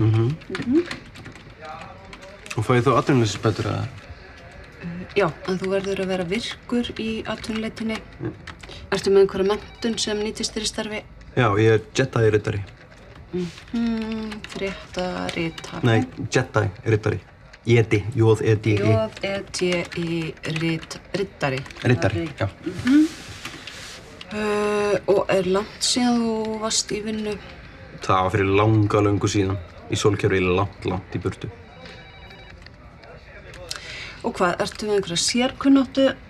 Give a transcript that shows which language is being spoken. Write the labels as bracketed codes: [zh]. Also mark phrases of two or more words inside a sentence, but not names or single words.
[is] Og fæ ég þá atvinnuleysisbætur eða? Já, en þú verður að vera virkur í atvinnuleitinni. Ertu með einhverja menntun sem nýtist þér í starfi? Já, ég Jedi-riddari. Fréttaritari. Nei, Jedi-riddari. Jedi, J-E-D-I. J-E-D-I, riddari. Riddari, já. Og langt síðan þú varst í vinnu? Það var fyrir löngu síðan. Í sólkerfi langt í burtu. Og hvað, ertu með einhverja sérkunnáttu?